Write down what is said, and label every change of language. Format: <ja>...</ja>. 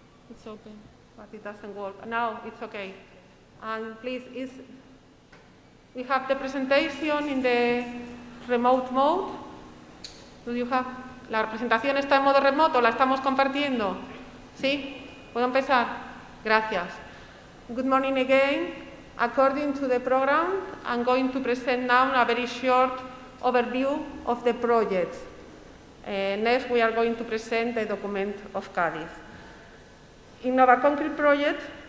<en>It's open, but it doesn't work. Now it's okay. And please, we have the presentation in the remote mode. Do you have?</en> <es>¿La presentación está en modo remoto? ¿La estamos compartiendo? ¿Sí? ¿Puedo empezar? Gracias.</es> <en>Good morning again. According to the program, I'm going to present now a very short overview of the project. Next, we are going to present the document of Cádiz. InnovaConcrete project.</en>